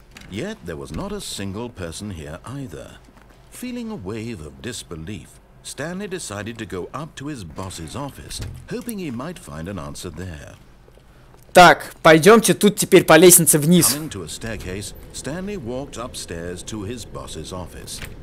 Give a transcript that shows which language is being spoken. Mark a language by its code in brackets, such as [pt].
[en] Yet there was not a single person here either. Feeling a wave of disbelief, Stanley decided to go up to his boss's office, hoping he might find an answer there. [ru] Так, пойдемте тут теперь по лестнице вниз. [en] Coming to a staircase, Stanley walked upstairs to his boss's office.